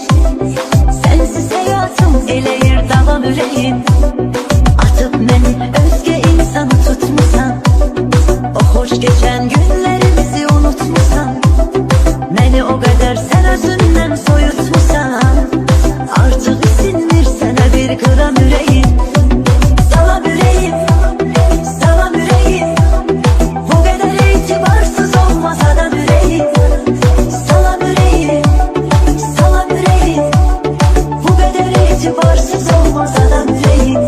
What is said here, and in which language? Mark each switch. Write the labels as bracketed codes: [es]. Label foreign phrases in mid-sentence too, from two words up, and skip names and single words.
[tr] Sensiz hayatım [az] eləyir davam ürəyim. [tr] Atıp beni özge insanı tutmusan, o hoş geçen günlerimizi unutmusan, beni o kadar sen özünden soyutmusan, artık isinmir sana bir gram ürəyim. [az] Salam ürəyim, salam ürəyim, [tr] bu kadar itibarsız olmaz adam [az] ürəyim. Salam ürəyim, salam ürəyim, [tr] bu kadar itibarsız olmaz adam [az] ürəyim.